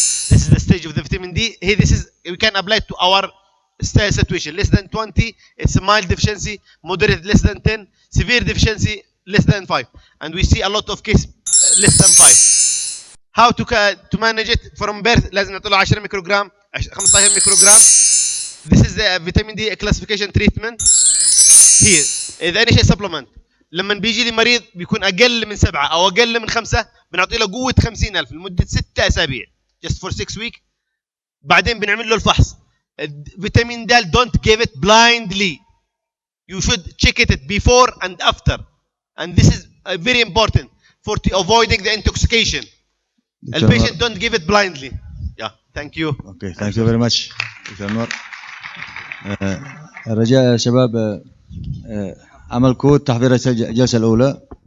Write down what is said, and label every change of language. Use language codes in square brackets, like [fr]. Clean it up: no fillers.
[en] This is the stage of the vitamin D. Here, this is we can apply to our situation. Less than 20, it's a mild deficiency. Moderate, less than 10. Severe deficiency, less than 5. And we see a lot of cases less than 5. How to manage it from birth? [ar] لازم نعطي له 10 ميكروغرام 15 ميكروغرام. [en] This is the vitamin D classification treatment. [ar] Here إذا أي شيء supplement. لما بيجي لي مريض بيكون أقل من 7 أو أقل من 5 بنعطي له قوة 50,000 لمدة 6 أسابيع. [en] Just for 6 weeks. [ar] بعدين بنعمل له الفحص. فيتامين د [en] don't give it blindly. You should check it before and after. And this is very important for avoiding the intoxication. The patient don't give it blindly. Yeah, thank you. Okay, thank you very much. [ar] دكتور أنور. الرجاء يا شباب عمل كود تحضير الجلسة الأولى.